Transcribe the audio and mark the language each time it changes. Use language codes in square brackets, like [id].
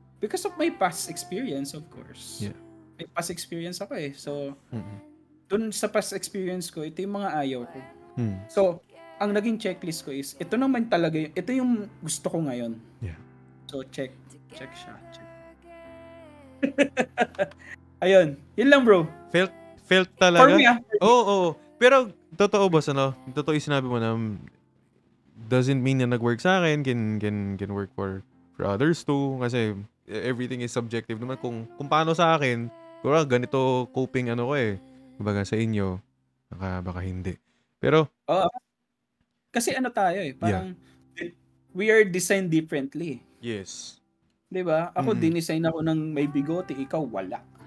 [en] Because of my past experience, of course. Yeah. [tl] May past experience ako eh. So, dun sa past experience ko, ito yung mga ayaw ko. So, ang naging checklist ko is, ito naman talaga, ito yung gusto ko ngayon. Yeah. So, check siya. Ayun. Yun lang, bro. Felt talaga? [en] For me, [tl] Oo. Pero, totoo, boss, totoo yung sinabi mo na [en] doesn't mean [tl] na nag-work sa akin, [en] can work for others too. [tl] Kasi, [en] everything is subjective [tl] naman. Kung paano sa akin, kung ganito coping ko eh. Kumbaga sa inyo, baka hindi. Pero, kasi tayo eh. Parang, [en] we are designed differently. Yes. [tl] 'Di ba? Ako Mm. dinisign ako ng may bigote, ikaw wala.